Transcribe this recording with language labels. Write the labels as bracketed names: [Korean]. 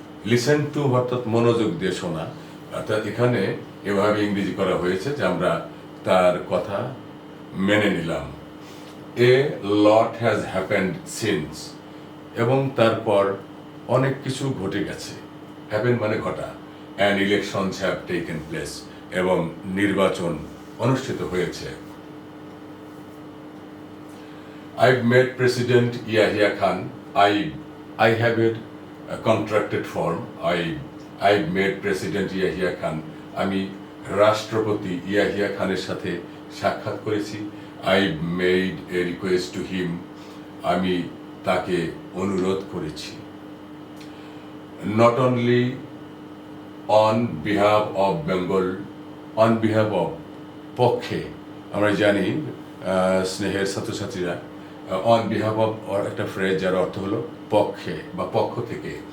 [Bangla] Listen to অর্থাৎ মনোযোগ দিয়ে শোনা, অর্থাৎ এখানে এভাবে ইংরেজি করা হয়েছে যে আমরা তার কথা মেনে নিলাম। [English] a lot has happened since, [Bangla] এবং তারপর অনেক কিছু ঘটে গেছে। হ্যাপেন মানে ঘটা। [English] and elections have taken place, [Bangla] এবং নির্বাচন অনুষ্ঠিত হয়েছে। [English] I've met President Yahya Khan. I have a contracted form. I've met President Yahya Khan. [Bangla] আমি রাষ্ট্রপতি ইয়াহিয়া খানের সাথে সাক্ষাৎ করেছি। [English] I've made a request to him. [Bangla] আমি তাকে অনুরোধ করেছি। [English] Not only on behalf of [Bangla] Bengal, on behalf of, পক্ষে, আমরা জানি স্নেহের ছাত্রছাত্রীরা অন বিহাফ অফ একটা ফ্রেজ যার অর্থ হলো পক্ষে বা পক্ষ থেকে।